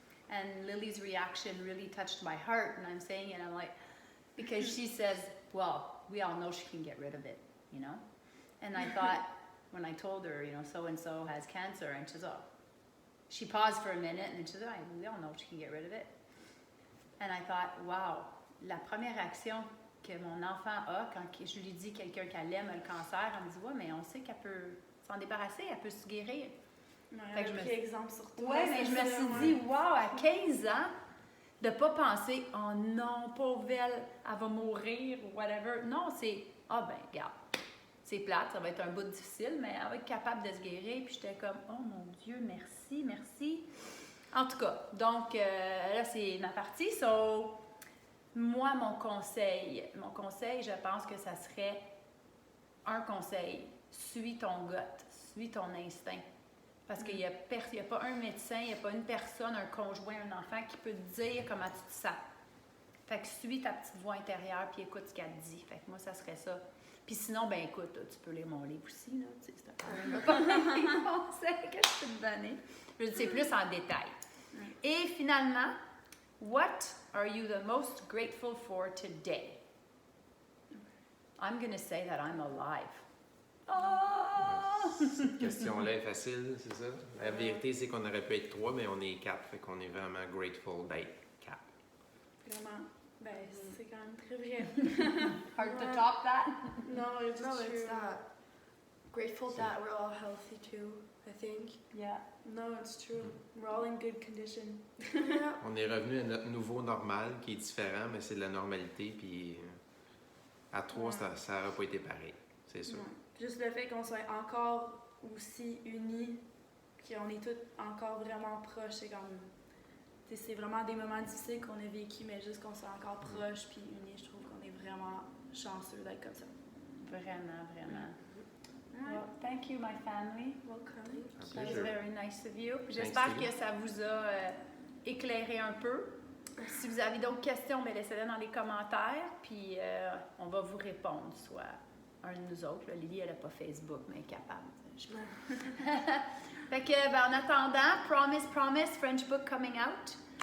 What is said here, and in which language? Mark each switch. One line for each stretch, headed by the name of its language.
English: And Lily's reaction really touched my heart, and I'm saying it, I'm like, because she says, well, we all know she can get rid of it, you know? And I thought, when I told her, you know, so-and-so has cancer, and she says, oh. She paused for a minute, and she said, oh, we all know she can get rid of it. And I thought, wow,
French: la première réaction que mon enfant a quand je lui dis quelqu'un qu'elle aime a le cancer, elle me dit, ouais, mais on sait qu'elle peut s'en débarrasser, elle peut se guérir. Fait que je me suis exemple sur toi. Ouais, mais je me suis dit, wow, à 15 ans, de pas penser, oh non, pauvre elle va mourir ou whatever. Non, c'est, ben, regarde, c'est plate, ça va être un bout difficile, mais elle va être capable de se guérir. Puis j'étais comme, oh mon Dieu, merci. En tout cas, donc là, c'est ma partie. So, moi, mon conseil, je pense que ça serait un conseil. Suis ton gut, suis ton instinct. Parce qu'il n'y a pas un médecin, il n'y a pas une personne, un conjoint, un enfant qui peut te dire comment tu te sens. Fait que suis ta petite voix intérieure puis écoute ce qu'elle te dit. Fait que moi, ça serait ça. Puis sinon, ben écoute, tu peux lire mon livre aussi, là. Tu sais, c'est un conseil que je peux te donner. Je dis, c'est plus en détail. Et finalement,
English: what are you the most grateful for today? I'm going to say that I'm alive. Oh!
French: Cette question-là est facile, c'est ça? La vérité, c'est qu'on aurait pu être 3, mais on est 4, fait qu'on est vraiment grateful d'être 4. Vraiment. Ben, c'est quand même très vrai.
English: Hard to top that? No, it's No, true. it's not. Grateful that we're all healthy too, I think. Yeah. No, it's true. We're all in good condition. Yeah.
French: On est revenu à notre nouveau normal, qui est différent, mais c'est de la normalité, puis à 3, ça n'aurait pas été pareil, c'est sûr. Ouais. Juste le fait qu'on soit encore aussi unis, qu'on est tous encore vraiment proches, c'est comme... C'est vraiment des moments difficiles qu'on a vécu, mais juste qu'on soit encore proches puis unis, je trouve qu'on est vraiment chanceux d'être comme ça. Vraiment.
English: Well, thank you, my family. Welcome. That was very nice of you.
French: J'espère que ça vous a éclairé un peu. Si vous avez d'autres questions, laissez-les dans les commentaires, puis on va vous répondre, soit un de nous autres. Là, Lily, elle n'a pas Facebook, mais elle est capable. Fait que, en attendant,
English: Promise, French book coming out.